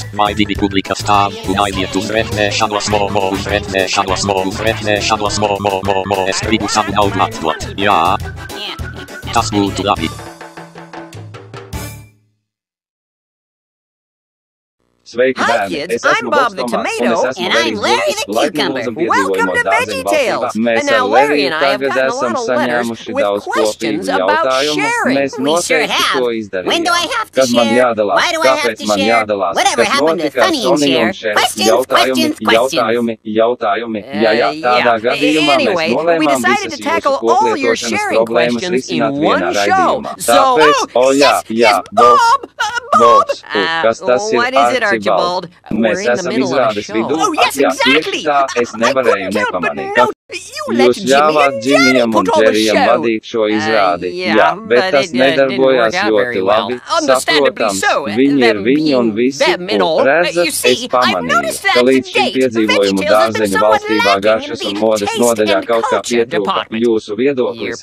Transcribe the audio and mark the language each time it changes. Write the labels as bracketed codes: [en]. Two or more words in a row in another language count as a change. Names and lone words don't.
[lv] Vai divi publika stāv un aiziet uz retnēšanos mo. Es gribu savu naudu atdot. Jā. Tas būtu labi. Sveiki, bērni! Es esmu Bobs Tomāts, un es esmu Larry the Cucumber. [en] Welcome to Veggie Tales! And now Larry and I have gotten a lot of letters with questions about sharing. We sure have. When do I have to share? Why do I have to share? Whatever happened to Funny and Share? [lv] Jautājumi. [en] Anyway, we decided to tackle all your sharing questions in one show. So, Bob! What is it, Archibald? We're in the middle of a show. Oh, yes, exactly! [lv] Es nevarēju nepamanīt. Jūs ļāvāt Džimijam un Džerijam vadīt šo izrādi. Jā, bet tas nedarbojās ļoti labi. Saprotams, viņi ir viņi un visi. Redzat, es pamanīju, ka līdz šim piedzīvojumu dārzeņu valstībā garšas un modes nodaļā kaut kā pietrūka jūsu viedoklis.